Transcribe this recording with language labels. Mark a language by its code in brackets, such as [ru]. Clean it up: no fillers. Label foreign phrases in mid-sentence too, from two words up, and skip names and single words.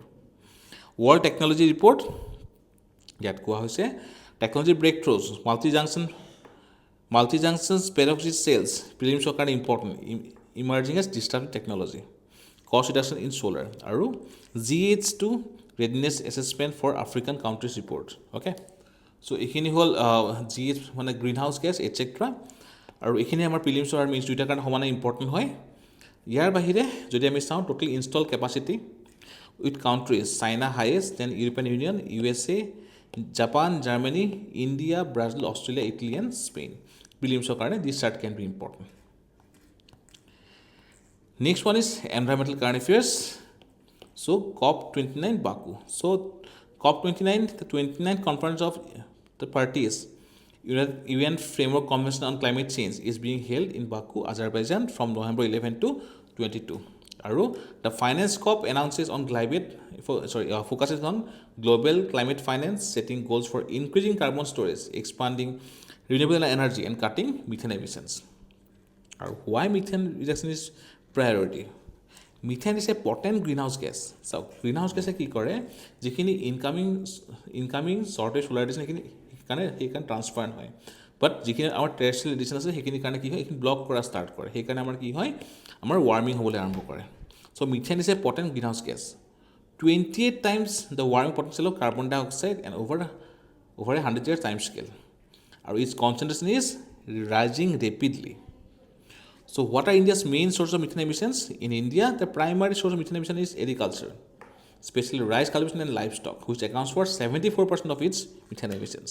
[en] World Technology Report. [as] যত কোৱা হৈছে [en] technology breakthroughs, multi-junctions perovskite cells. Prelims are important, emerging as disruptive technology. cost reduction in solar, আৰু GH2 readiness assessment for African countries report. Okay, so [as] এইখিনি হ'ল GH মানে [en] green house gas [as] এটচেট্ৰা, আৰু এইখিনি আমাৰ প্ৰিলিমছ আৰু মেইনছ দুইটাৰ কাৰণে সমানে ইম্পৰ্টেণ্ট হয়। ইয়াৰ বাহিৰে যদি আমি চাওঁ [en] total install capacity with countries China highest, then European Union, USA, Japan, Germany, India, Brazil, Australia, Italy and Spain. প্ৰিলিমছৰ কাৰণে this chart can be important. Next one is environmental current affairs. So COP29 Baku. So COP29, the 29th conference of the parties, UN Framework Convention on Climate Change, is being held in Baku, Azerbaijan from November 11 to 22. Aru, the finance COP announces on focuses on global climate finance, setting goals for increasing carbon storage, expanding renewable energy, and cutting methane emissions. Or why methane reduction is priority? Methane is a potent greenhouse gas. So greenhouse gas [as] কি কৰে, যিখিনি [en] incoming shortage solar radiation [as] সেইকাৰণে ট্ৰান্সফাৰ হয়, বাট যিখিনি আমাৰ [en] terrestrial radiation [as] আছে সেইখিনি কাৰণে কি হয়, এইখিনি ব্লক কৰা ষ্টাৰ্ট কৰে, সেইকাৰণে আমাৰ কি হয়, আমাৰ ৱাৰ্মিং হ'বলৈ আৰম্ভ কৰে। [en] So methane is a potent greenhouse gas, 28 times the warming potential of carbon dioxide and over a 100-year time scale. And its concentration is rising rapidly. So what are India's main source of methane emissions? In India, the primary source of methane emission is agriculture, especially rice cultivation and livestock, which accounts for 74% of its methane emissions.